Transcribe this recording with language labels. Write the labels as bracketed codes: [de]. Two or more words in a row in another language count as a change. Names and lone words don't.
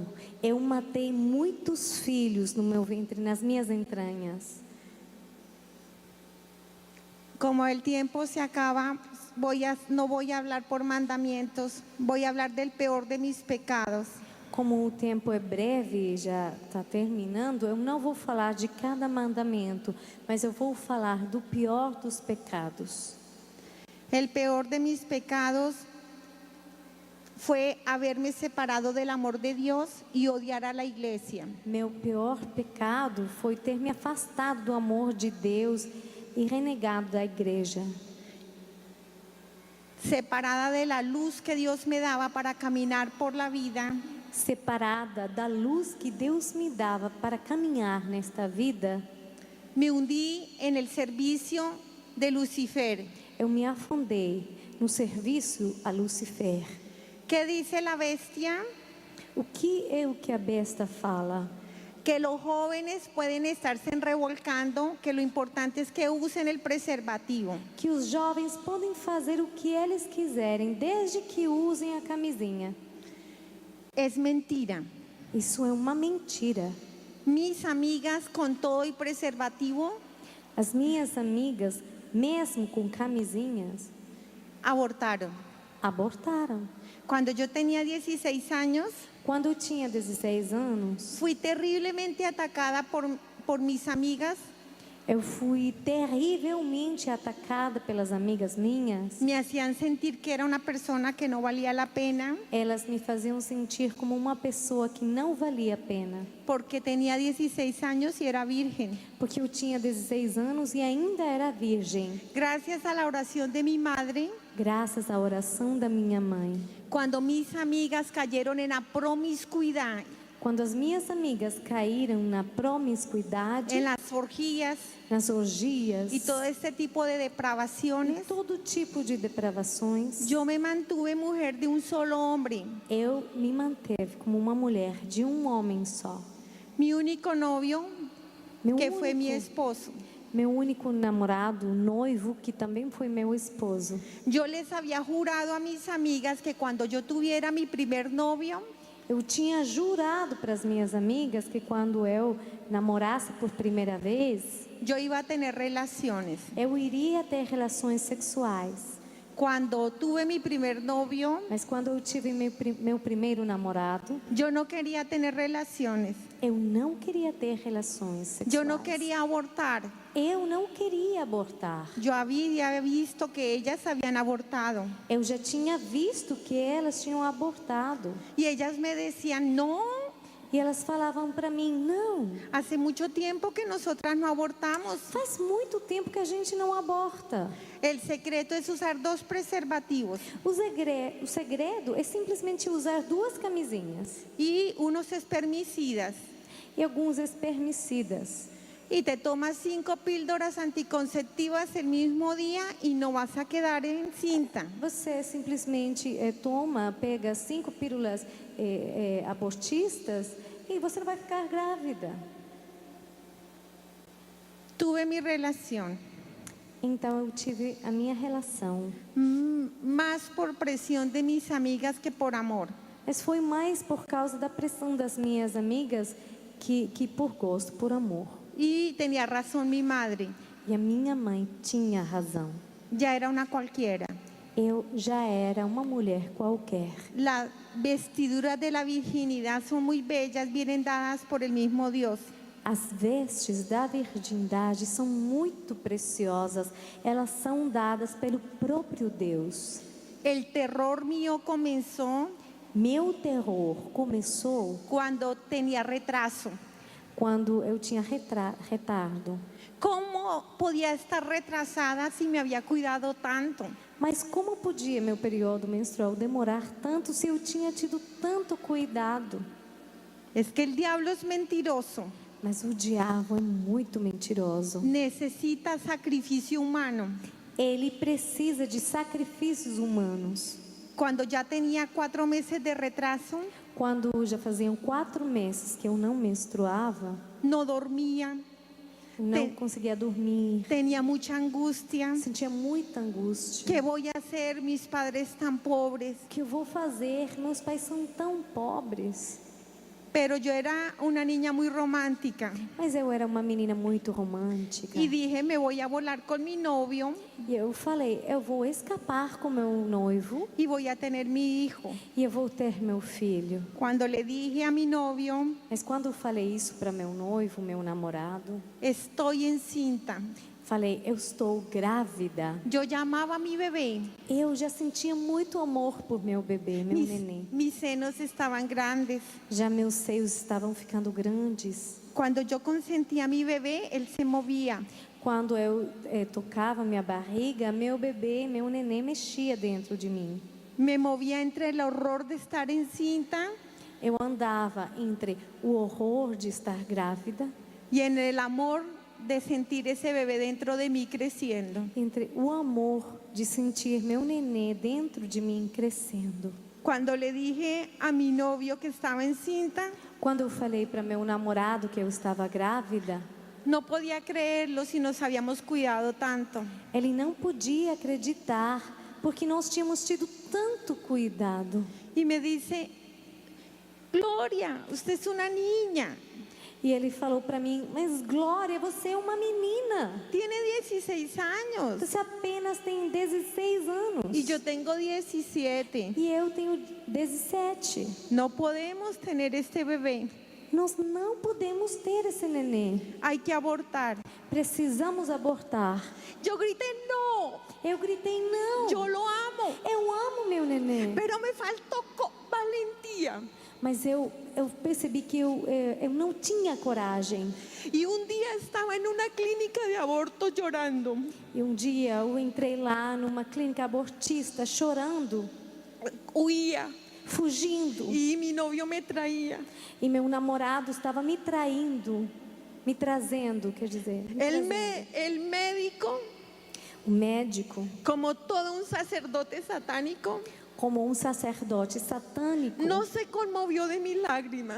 [pt] Eu matei muitos filhos no meu ventre, nas minhas entranhas. [es] Como el tiempo se acaba, no voy a hablar por mandamientos, voy a hablar del peor de mis pecados. [pt] Como o tempo é breve e já está terminando, eu não vou falar de cada mandamento, mas eu vou falar do pior dos pecados. [es] El peor de mis pecados fue haberme separado del amor de Dios y odiar a la iglesia. [pt] Meu pior pecado foi ter me afastado do amor de Deus e renegado da igreja. [es] Separada de la luz que Dios me daba para caminar por la vida, [pt] Separada da luz que Deus me dava para caminhar nesta vida, [es] me hundí en el servicio de Lucifer. [pt] eu me afundei no serviço a Lucifer. [es] ¿Qué dice la bestia? [pt] O que é o que a besta fala? [es] Que los jóvenes pueden estarse revolcando, que lo importante es que usen el preservativo. [pt] Que os jovens podem fazer o que eles quiserem, desde que usem a camisinha. [es] Es mentira. [pt] Isso é uma mentira. [es] Mis amigas con todo y preservativo [pt] As minhas amigas, mesmo com camisinhas, [es] abortaron. [pt] abortaram. [es] Cuando yo tenía 16 años, [pt] Quando eu tinha 16 anos, [es] fui terriblemente atacada por mis amigas. [pt] eu fui terrivelmente atacada pelas amigas minhas. [es] Me hacían sentir que era una persona que no valía la pena [pt] Elas me faziam sentir como uma pessoa que não valia a pena, [es] porque tenía 16 años y era virgen. [pt] porque eu tinha 16 anos e ainda era virgem. [es] Gracias a la oración de mi madre, [pt] Graças à oração da minha mãe. [es] cuando mis amigas cayeron en la promiscuidad, [pt] Quando as minhas amigas caíram na promiscuidade, [es] en las orgías [pt] nas orgias [es] y todo este tipo de [pt] e [es] depravaciones, [pt] todo tipo de depravações, [es] yo me mantuve mujer de un solo hombre. [pt] eu me manteve como uma mulher de um homem só. [es] Mi único novio, [pt] Meu [es] que fue mi único, esposo. [pt] meu único namorado, noivo, que também foi meu esposo. [es] Yo les había jurado a mis amigas que cuando yo tuviera mi primer novio, [pt] Eu tinha jurado para as minhas amigas que quando eu namorasse por primeira vez, [es] yo iba a tener relaciones. [pt] eu iria ter relações sexuais. [es] Cuando tuve mi primer novio, [pt] Mas quando eu tive meu primeiro namorado, [es] yo no quería tener relaciones. [pt] eu não queria ter relações sexuais. [es] Yo no quería abortar. [pt] Eu não queria abortar. [es] Yo había visto que ellas habían abortado. [pt] Eu já tinha visto que elas tinham abortado. [es] Y ellas me decían, no, [pt] E elas falavam para mim, não, [es] hace mucho tiempo que nosotras no abortamos. [pt] faz muito tempo que a gente não aborta. [es] El secreto es usar 2 preservativos [pt] O segredo é simplesmente usar 2 camisinhas [es] y unos espermicidas. [pt] e alguns espermicidas. [es] Y te tomas 5 píldoras anticonceptivas el mismo día y no vas a quedar encinta. [pt] Você simplesmente pega 5 pílulas abortistas e você não vai ficar grávida. [es] Tuve mi relación, [pt] Então eu tive a minha relação. [es] más por presión de mis amigas que por amor. [pt] Mas foi mais por causa da pressão das minhas amigas que por gosto, por amor. [es] Y tenía razón mi madre, [pt] E a minha mãe tinha razão. [es] ya era una cualquiera. [pt] Eu já era uma mulher qualquer. [es] Las vestiduras de la virginidad son muy bellas, vienen dadas por el mismo Dios. [pt] As vestes da virgindade são muito preciosas. Elas são dadas pelo próprio Deus. [es] El terror mío comenzó [pt] Meu terror começou [es] cuando tenía retraso. [pt] quando eu tinha retardo. [es] ¿Cómo podía estar retrasada si me había cuidado tanto? [pt] Mas como podia meu período menstrual demorar tanto se eu tinha tido tanto cuidado? [es] Es que el diablo es mentiroso. [pt] Mas o diabo é muito mentiroso. [es] Necesita sacrificio humano. [pt] Ele precisa de sacrifícios humanos. [es] Cuando ya tenía 4 meses de retraso, [pt] Quando já faziam 4 meses que eu não menstruava, [es] no dormía, [pt] não conseguia dormir, [es] tenía mucha angustia. [pt] sentia muita angústia. [es] ¿Qué voy a hacer? Mis padres tan pobres. [pt] O que eu vou fazer? Meus pais são tão pobres. [es] Pero yo era una niña muy romántica [pt] Mas eu era uma menina muito romântica. [es] y dije, me voy a volar con mi novio [pt] E eu falei, eu vou escapar com meu noivo [es] y voy a tener mi hijo. [pt] e eu vou ter meu filho. [es] Cuando le dije a mi novio, [pt] Mas quando eu falei isso para meu noivo, meu namorado, [es] estoy encinta, [pt] falei, eu estou grávida. [es] yo llamaba a mi bebé. [pt] Eu já sentia muito amor por meu bebê, meu [es] Mis, [pt] neném. [es] mis senos estaban grandes. [pt] Já meus seios estavam ficando grandes. [es] Cuando yo consentía a mi bebé, él se movía. [pt] Quando eu tocava minha barriga, meu bebê, meu neném mexia dentro de mim. [es] Me movía entre el horror de estar encinta [pt] Eu andava entre o horror de estar grávida, [es] y en el amor de sentir ese bebé dentro de mí creciendo. [pt] entre o amor de sentir meu nenê dentro de mim crescendo. [es] Cuando le dije a mi novio que estaba encinta, [pt] Quando eu falei para meu namorado que eu estava grávida, [es] no podía creerlo si nos habíamos cuidado tanto. [pt] ele não podia acreditar, porque nós tínhamos tido tanto cuidado. [es] Y me dice, Gloria, usted es una niña, [pt] E ele falou para mim, mas Glória, você é uma menina. [es] tiene 16 años [pt] Você apenas tem 16 anos. [es] y yo tengo 17. [pt] E eu tenho 17. [es] No podemos tener este bebé, [pt] Nós não podemos ter esse nenê. [es] hay que abortar. [pt] Precisamos abortar. [es] Yo grité, no, [pt] Eu gritei, não. [es] yo lo amo, [pt] Eu amo meu nenê. [es] pero me faltó valentía. [pt] Mas eu percebi que eu não tinha coragem. [es] Y un día estaba en una clínica de aborto llorando. [pt] E um dia eu entrei lá numa clínica abortista chorando, [es] Huía [pt] fugindo. [es] y mi novio me traía. [pt] E meu namorado estava me traindo, me trazendo, quer dizer. [es] El médico, [pt] O médico, [es] como todo un sacerdote satánico, [pt] como um sacerdote satânico, [es] no se conmovió de mis lágrimas,